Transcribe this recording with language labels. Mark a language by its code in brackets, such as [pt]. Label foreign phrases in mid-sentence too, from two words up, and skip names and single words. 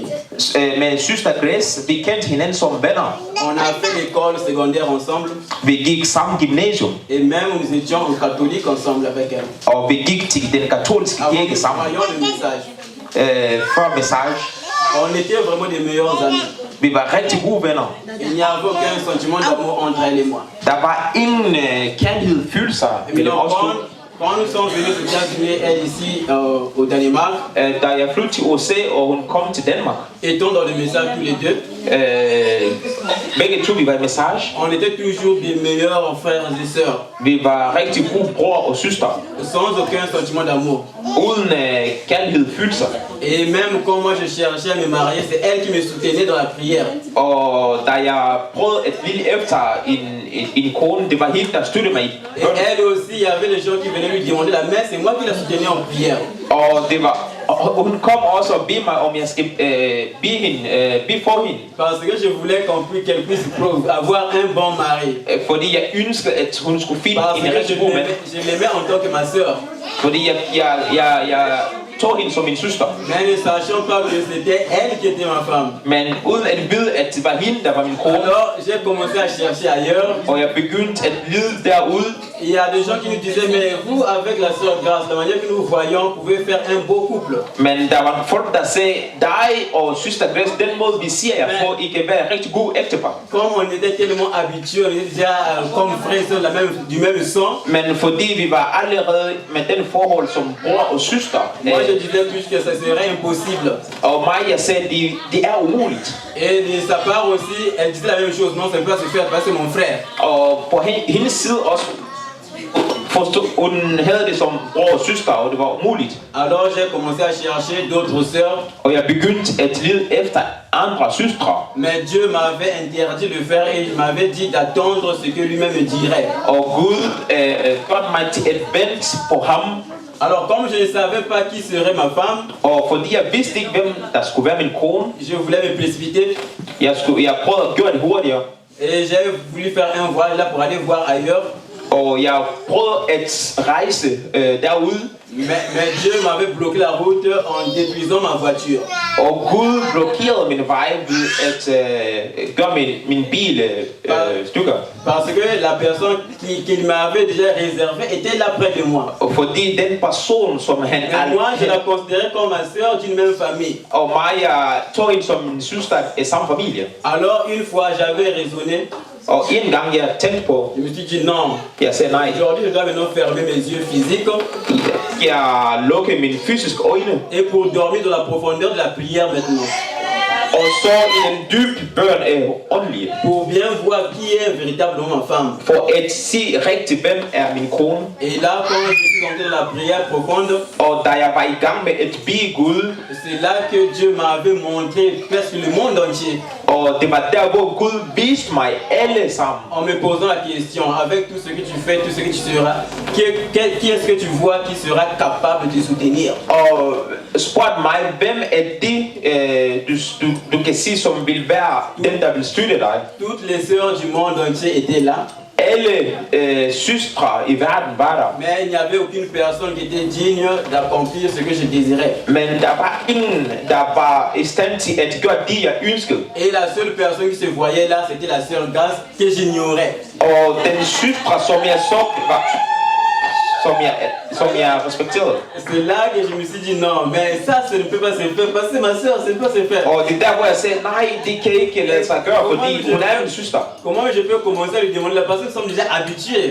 [da] Med søster Grace, vi kendte hinanden som venner. [fr] On a fait l'école secondaire ensemble. [da] Vi gik samme gymnasium. [fr] Et même nous étions en catholique ensemble avec elle. [da] Og vi gik til den katolske kirke sammen. [fr] Le message. [da] Før message. [fr] On était vraiment des meilleurs amis. [da] Vi var rigtig gode venner. [fr] Il n'y avait aucun sentiment d'amour entre elle et moi. [da] Der var ingen kærlighed, følelser mellem os to. [fr] Quand nous sommes venus aux États-Unis, elle ici au Danemark, [da] da jeg flyttede til USA, og hun kom til Danmark, [fr] étant dans le message tous les deux, [da] begge to vi var i message. [fr] On était toujours des meilleurs frères et sœurs. [da] Vi var rigtig gode bror og søster. [fr] Sans aucun sentiment d'amour. [da] Uden kærlighed, følelser. [fr] Et même quand moi je cherchais à me marier, c'est elle qui me soutenait dans la prière. [da] Og da jeg prøvede at ville efter en kone, det var hende, der støttede mig. [fr] Et elle aussi, il y avait des gens qui venaient lui demander la messe, c'est moi qui la soutenais en prière. [da] Og det var, og hun kom også og bede mig, om jeg skal bede for hende. [fr] Parce que je voulais qu'elle puisse avoir un bon mari. [da] Fordi jeg ønskede, at hun skulle finde en rigtig god mand. [fr] Je l'aimais en tant que ma sœur. [da] Fordi jeg tog hende som min søster. [fr] Mais ne sachant pas que c'était elle qui était ma femme. [da] Men uden at vide, at det var hende, der var min kone. [fr] Alors j'ai commencé à chercher ailleurs. [da] Og jeg begyndte at lede derude. [fr] Il y a des gens qui nous disaient, mais vous avec la sœur Grace, la manière que nous voyons, vous pouvez faire un beau couple. [da] Men der var folk, der sagde, dig og søster Grace, den måde vi siger jer på, I kan være rigtig god ægtepar. [fr] Comme on était tellement habitués, on était déjà comme frères et sœurs du même sang. [da] Men fordi vi var allerede med den forhold som bror og søster. [fr] Moi je disais plus que ça serait impossible. [da] Og mig, jeg sagde, det er umuligt. [fr] Et de sa part aussi, elle disait la même chose, non, ça ne peut pas se faire parce que mon frère. [da] Og på hendes side også, hun havde det som bror og søster, og det var umuligt. [fr] Alors j'ai commencé à chercher d'autres sœurs. [da] Og jeg begyndte at lede efter andre søstre. [fr] Mais Dieu m'avait interdit de faire et il m'avait dit d'attendre ce que lui-même me dirait. [da] Og Gud gjorde mig til at vente på ham. [fr] Alors comme je ne savais pas qui serait ma femme, [da] og fordi jeg vidste ikke, hvem der skulle være min kone, [fr] je voulais me précipiter. [da] Jeg prøvede at gøre det hurtigere. [fr] Et j'ai voulu faire un voyage là pour aller voir ailleurs. [da] Og jeg prøvede at rejse derude. [fr] Mais Dieu m'avait bloqué la route en détruisant ma voiture. [da] Og Gud blokerede min vej ved at gøre min bil stykker. [fr] Parce que la personne qui m'avait déjà réservé était là près de moi. [da] Og fordi den person som han [fr] moi je la considérais comme ma sœur d'une même famille. [da] Og mig, jeg tog hende som min søster af samme familie. [fr] Alors une fois j'avais raisonné. [da] Og en gang jeg tænkte på, [fr] je me suis dit non. [da] Jeg sagde nej. [fr] Aujourd'hui je dois maintenant fermer mes yeux physiques. [da] Jeg lukkede mine fysiske øjne. [fr] Et pour dormir dans la profondeur de la prière maintenant. [da] Og så i den dybe bøn af åndelige. [fr] Pour bien voir qui est véritablement ma femme. [da] For at se rigtigt, hvem er min kone. [fr] Et là quand je suis entré dans la prière profonde. [da] Og da jeg var i gang med at bede Gud. [fr] C'est là que Dieu m'avait montré presque le monde entier. [da] Og det var der, hvor Gud viste mig alle sammen. [fr] En me posant la question, avec tout ce que tu fais, tout ce que tu seras, qui est-ce que tu vois qui sera capable de te soutenir? [da] Og spurgte mig, hvem er det, du kan sige, som vil være den, der vil støtte dig? [fr] Toutes les sœurs du monde entier étaient là. [da] alle søstre i verden var der. [fr] Mais il n'y avait aucune personne qui était digne d'accomplir ce que je désirais. [da] Men der var ingen, der var i stand til at gøre det, jeg ønskede. [fr] Et la seule personne qui se voyait là, c'était la sœur Grace que j'ignorais. [da] Og den søstre, som jeg så, var, som jeg respekterede. [fr] C'est là que je me suis dit non, mais ça ne peut pas se faire parce que c'est ma sœur, ça ne peut pas se faire. [da] Og det er der, hvor jeg sagde, nej, det kan ikke lade sig gøre, fordi hun er jo en søster. [fr] Comment je peux commencer à lui demander la personne som déjà habituée?